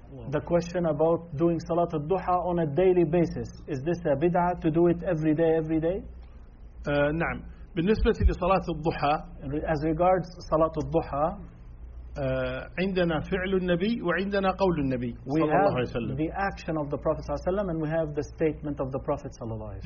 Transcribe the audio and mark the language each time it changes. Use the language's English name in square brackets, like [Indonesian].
[English] The question about doing Salat al-Duha on a daily basis, is this a bid'ah to do it every day, every day? [Arabic] نعم. بالنسبة لصلاة الضحى, [English] as regards صلاة الضحى, [Arabic] عندنا فعل النبي وعندنا قول النبي صلى الله عليه وسلم. [English] The action of the Prophet [Arabic] صلى الله عليه وسلم, [English] and we have the statement of the Prophet صلى الله عليه وسلم.